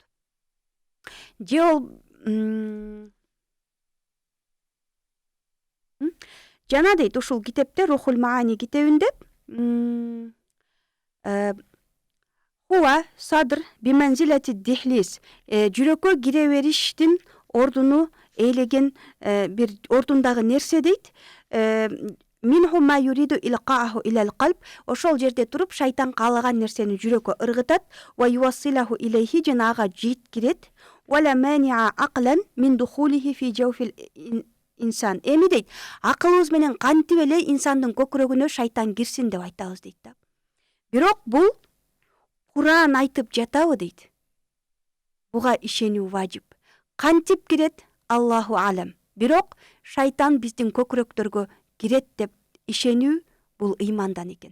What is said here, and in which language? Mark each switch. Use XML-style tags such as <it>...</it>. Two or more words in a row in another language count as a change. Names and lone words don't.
<ky>Же ол жана дейт ушул китепте, Рухул Маани китебинде,</ky> <ar>هو صدر بمنزلة دهليز,</ar> <ky>жүрөккө кире бериштин ордуну ээлеген бир ордундагы нерсе дейт.</ky> <ar>منه ما يريد إلقاءه إلى القلب,</ar> <ky>ошол жерде туруп шайтан каалаган нерсени жүрөккө ыргытат.</ky> <ar>ويوصله إليه,</ar> <ky>жана ага жеткирет.</ky> <ar>ولا مانع عقلا من دخوله في جوف الإنسان.</ar> <ky>Эми дейт, акылыбыз менен кантип эле инсандын көкүрөгүнө шайтан кирсин деп айтабыз дейт да. Бирок бул Куран айтып жатабы дейт. Буга ишенүү важип. Кантип кирет?</ky> <ar>الله أعلم.</ar> <ky>Бирок шайтан биздин көкүрөктөргө кирет деп ишенүү бул ыймандан экен.</ky>